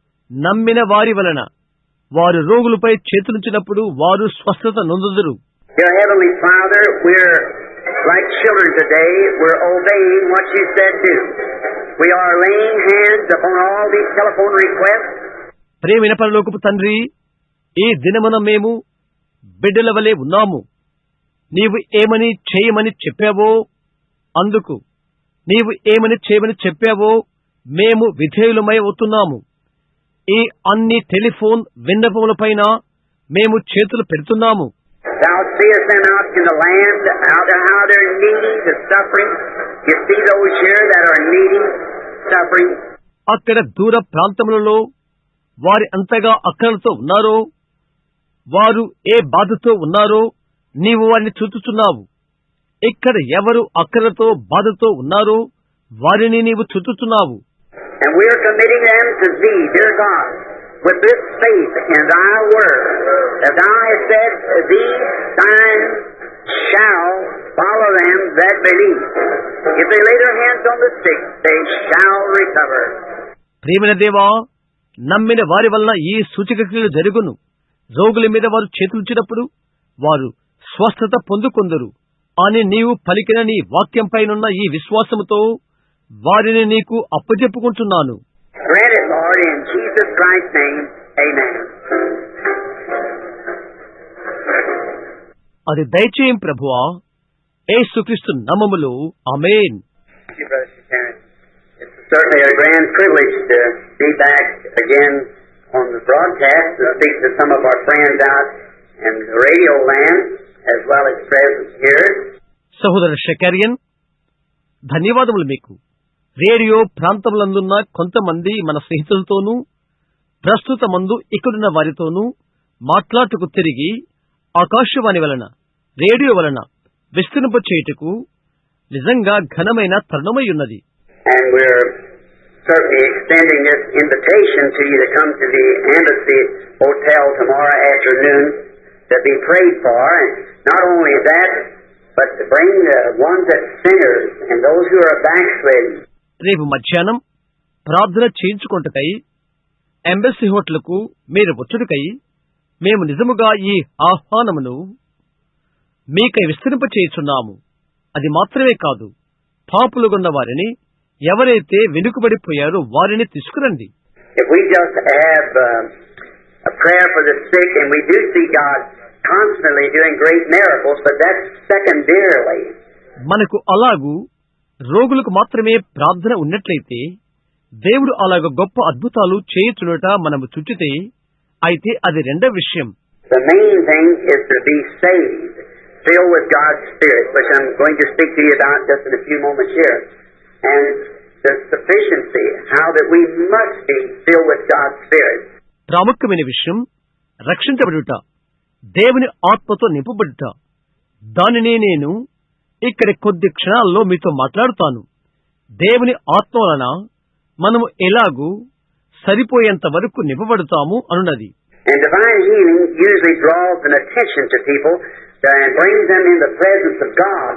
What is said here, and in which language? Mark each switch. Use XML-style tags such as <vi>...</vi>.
<te>నమ్మిన వారి వలన వారు రోగులపై చేతులుంచినప్పుడు వారు స్వస్థత నొందుదురు.</te> <en>Dear Heavenly Father, we're like children today. We're obeying what you said to. We are laying hands upon all these telephone requests.</en> <te>ప్రేమైన పరలోకపు తండ్రి, ఈ దినమున మేము బిడ్డల వలె ఉన్నాము. నీవు ఏమని చేయమని చెప్పావో అందుకు, నీవు ఏమని చేయమని చెప్పావో మేము విధేయులమై అవుతున్నాము. ఈ అన్ని టెలిఫోన్ విన్నపములపైన మేము చేతులు పెడుతున్నాము.</te> <en>Thou seest them out in the land, out how they're needy, the suffering. You see those here that are needy, suffering.</en> <te>అక్కడ దూర ప్రాంతములలో వారి అంతగా అక్కరలతో ఉన్నారో, వారు ఏ బాధతో ఉన్నారో నీవు వారిని చూచుచున్నావు. ఇక్కడ ఎవరు అక్కరతో బాధతో ఉన్నారో వారిని నీవు చూచుచున్నావు.</te> <en>And we are committing them to thee, dear God, with this faith in thy word, that thou hast said, these signs shall follow them that believe. If they lay their hands on the sick, they shall recover.</en> <te>ప్రియమైన దేవా, నమ్మిన వారి వలన ఈ సూచకక్రియలు జరుగును. రోగుల మీద వారు చేతులుచినప్పుడు వారు స్వస్థత పొందుకొందరు అని నీవు పలికిన నీ వాక్యంపైనున్న ఈ విశ్వాసముతో వారిని నీకు అప్పజెప్పుకుంటున్నాను.</te> <en>Grant it, Lord, in Jesus Christ's name. Amen.</en> <te>అది దయచేయం ప్రభువా, యేసుక్రీస్తు నామములో ఆమేన్.</te> <en>Thank you, Brother Sharon. It's certainly a grand privilege to be back again on the broadcast to speak to some of our friends out in the radio land as well as present here.</en> <te>సహోదర షెకారియన్, ధన్యవాదములు మీకు. Radio ప్రాంతములందున్న కొంతమంది మన స్నేహితులతోనూ ప్రస్తుతమందు ఇక్కడున్న వారితోనూ మాట్లాడుటకు తిరిగి ఆకాశవాణి వలన, radio వలన విస్తరింప చేయుటకు నిజంగా ఘనమైన తరుణమై ఉన్నది.</te> <en>And we're certainly extending this invitation to you to come to the Embassy Hotel tomorrow afternoon to be prayed for. And not only that, but to bring the ones that sinners and those who are backslidden.</en> <te>రేపు మధ్యాహ్నం ప్రార్థన చేయించుకొంటకై embassy హోటల్కు మీరు వచ్చుటకై మేము నిజముగా ఈ ఆహ్వానమును మీకై విస్తరింపచేయుచున్నాము. అది మాత్రమే కాదు, పాపులుగొన్న వారిని, ఎవరైతే వెనుకబడిపోయారో వారిని తీసుకురండి.</te> <en>If we just have a prayer for the sick, and we do see God constantly doing great miracles, but that's secondarily.</en> <te>మనకు అలాగూ రోగులకు మాత్రమే ప్రార్థన ఉన్నట్లయితే, దేవుడు అలాగ గొప్ప అద్భుతాలు చేయుచునుట మనము చూచితే, అయితే అది రెండవ విషయం.</te> <en>The main thing is to be saved, filled with God's Spirit, which I'm going to speak to you about just in a few moments here. And the sufficiency, how that we must be filled with God's Spirit.</en> <te>ప్రాముఖ్యమైన విషయం రక్షించబడుట, దేవుని ఆత్మతో నింపబడుట. దానినే నేను ఇక్కడ కొద్ది క్షణాల్లో మీతో మాట్లాడుతాను. దేవుని ఆత్మ వలన మనము ఎలాగూ సరిపోయేంత వరకు నింపబడుతాము అనున్నది.</te> <en>And divine healing usually draws an attention to people and brings them in the presence of God.</en>